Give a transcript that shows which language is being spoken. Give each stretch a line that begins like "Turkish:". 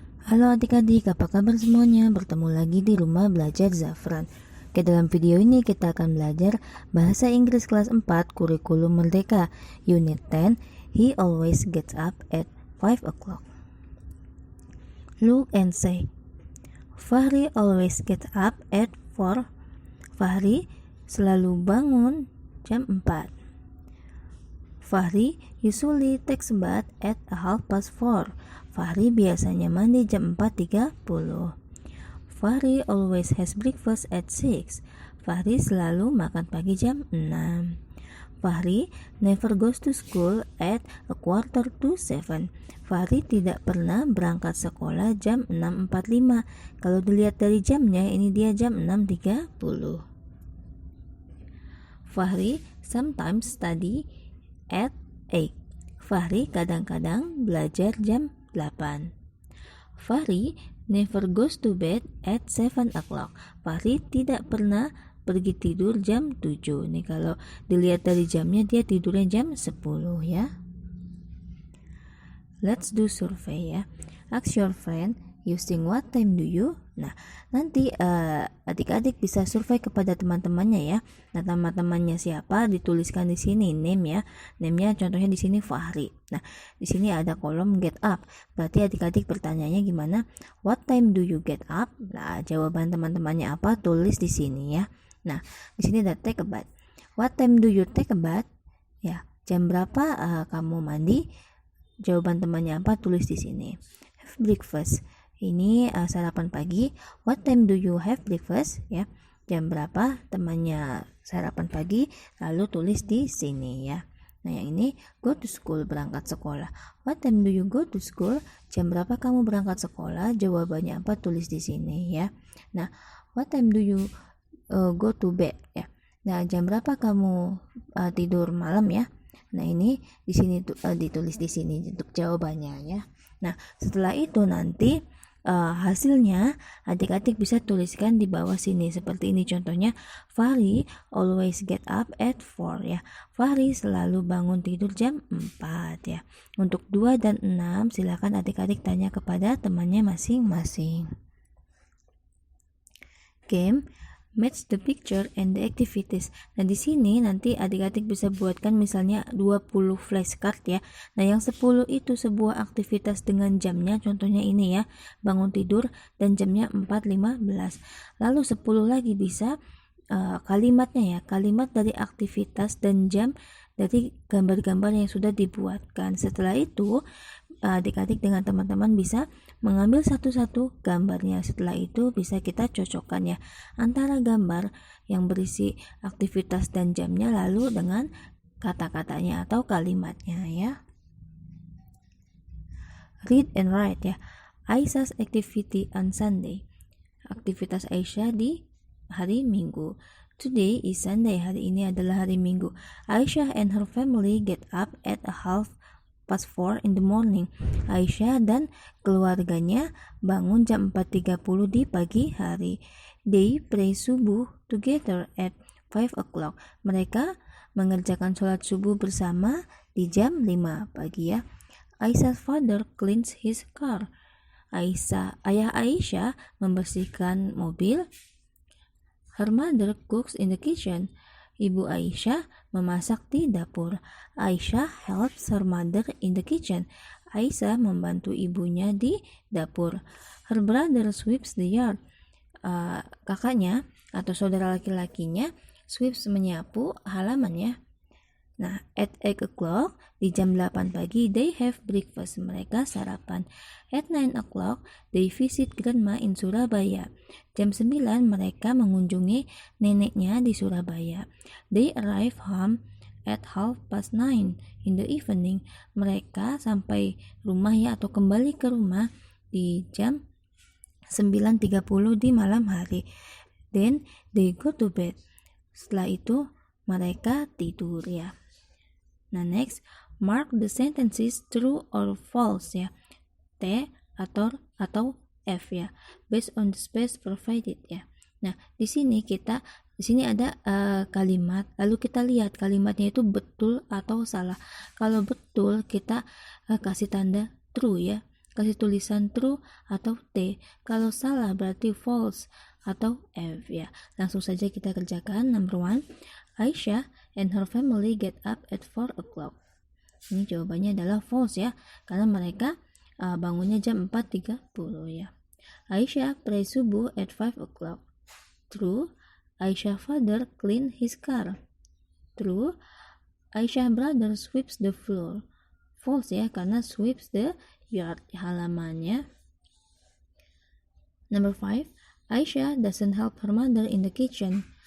Indonesian: Halo adik-adik, apa kabar semuanya? Bertemu lagi di rumah belajar Zafran. Oke, dalam video ini kita akan belajar Bahasa Inggris kelas 4 Kurikulum Merdeka Unit 10.
English: He always gets up at 5 o'clock. Look and say, Fahri always gets up at 4.
Indonesian: Fahri selalu bangun jam 4.
English: Fahri usually takes a bath at 4:30.
Indonesian: Fahri biasanya mandi jam 4:30.
English: Fahri always has breakfast at 6.
Indonesian: Fahri selalu makan pagi jam 6.
English: Fahri never goes to school at 6:45.
Indonesian: Fahri tidak pernah berangkat sekolah jam 6:45. Kalau dilihat dari jamnya, ini dia jam 6:30.
English: Fahri sometimes study at 8.
Indonesian: Fahri kadang-kadang belajar jam 8.
English: Fahri never goes to bed at 7 o'clock.
Indonesian: Fahri tidak pernah pergi tidur jam 7. Nih kalau dilihat dari jamnya, dia tidurnya jam 10 ya.
English: Let's do survey ya. Ask your friend using what time do you?
Indonesian: Nah, nanti adik-adik bisa survei kepada teman-temannya ya. Nah, teman-temannya siapa dituliskan di sini name ya. Name-nya contohnya di sini Fahri. Nah, di sini ada kolom get up. Berarti adik-adik pertanyaannya gimana?
English: What time do you get up?
Indonesian: Nah, jawaban teman-temannya apa? Tulis di sini ya. Nah, di sini ada take a bath.
English: What time do you take a bath?
Indonesian: Ya, jam berapa kamu mandi? Jawaban temannya apa? Tulis di sini.
English: Have breakfast.
Indonesian: Ini sarapan pagi.
English: What time do you have breakfast?
Indonesian: Ya, jam berapa temannya sarapan pagi? Lalu tulis di sini ya. Nah, yang ini go to school, berangkat sekolah.
English: What time do you go to school?
Indonesian: Jam berapa kamu berangkat sekolah? Jawabannya apa? Tulis di sini ya.
English: Nah, what time do you go to bed?
Indonesian: Ya. Nah, jam berapa kamu tidur malam ya? Nah, ini di sini ditulis di sini untuk jawabannya ya. Nah, setelah itu nanti hasilnya adik-adik bisa tuliskan di bawah sini seperti ini.
English: Contohnya, Fahri always get up at 4 ya.
Indonesian: Fahri selalu bangun tidur jam 4 ya. Untuk 2 dan 6 silakan adik-adik tanya kepada temannya masing-masing.
English: Game match the picture and the activities.
Indonesian: Nah, di sini nanti adik-adik bisa buatkan misalnya 20 flashcard ya. Nah, yang 10 itu sebuah aktivitas dengan jamnya, contohnya ini ya, bangun tidur dan jamnya 4:15. Lalu 10 lagi bisa kalimatnya ya, kalimat dari aktivitas dan jam dari gambar-gambar yang sudah dibuatkan. Setelah itu adik-adik dengan teman-teman bisa mengambil satu-satu gambarnya. Setelah itu bisa kita cocokkan ya antara gambar yang berisi aktivitas dan jamnya lalu dengan kata-katanya atau kalimatnya ya.
English: Read and write ya. Aisyah's activity on Sunday.
Indonesian: Aktivitas Aisyah di hari Minggu.
English: Today is Sunday.
Indonesian: Hari ini adalah hari Minggu.
English: Aisyah and her family get up at 4:30 in the morning.
Indonesian: Aisyah dan keluarganya bangun jam 4:30 di pagi hari.
English: They pray subuh together at 5 o'clock.
Indonesian: Mereka mengerjakan sholat subuh bersama di jam 5 pagi ya.
English: Aisyah's father cleans his car.
Indonesian: Ayah Aisyah membersihkan mobil.
English: Her mother cooks in the kitchen.
Indonesian: Ibu Aisyah memasak di dapur.
English: Aisyah helps her mother in the kitchen.
Indonesian: Aisyah membantu ibunya di dapur.
English: Her brother sweeps the yard.
Indonesian: Kakaknya atau saudara laki-lakinya sweeps, menyapu halamannya.
English: Nah, at 8 o'clock,
Indonesian: di jam 8 pagi,
English: they have breakfast.
Indonesian: Mereka sarapan.
English: At 9 o'clock, they visit grandma in Surabaya.
Indonesian: Jam 9, mereka mengunjungi neneknya di Surabaya.
English: They arrive home at 9:30 in the evening.
Indonesian: Mereka sampai rumah ya atau kembali ke rumah di jam 9:30 di malam hari.
English: Then, they go to bed.
Indonesian: Setelah itu, mereka tidur ya.
English: Nah, next, mark the sentences true or false ya.
Indonesian: T atau F ya,
English: based on the space provided ya.
Indonesian: Nah, di sini ada kalimat, lalu kita lihat kalimatnya itu betul atau salah. Kalau betul kita kasih tanda true ya. kasih tulisan true atau T. Kalau salah berarti false atau F ya. Langsung saja kita kerjakan.
English: Number 1, Aisyah and her family get up at 4 o'clock.
Indonesian: Ini jawabannya adalah false ya, karena mereka bangunnya jam 4.30 ya.
English: Aisyah pray subuh at 5 o'clock. True. Aisyah father clean his car. True. Aisyah brother sweeps the floor. False
Indonesian: ya, karena
English: sweeps the yard,
Indonesian: halamannya.
English: Number 5, Aisyah doesn't help her mother in the kitchen.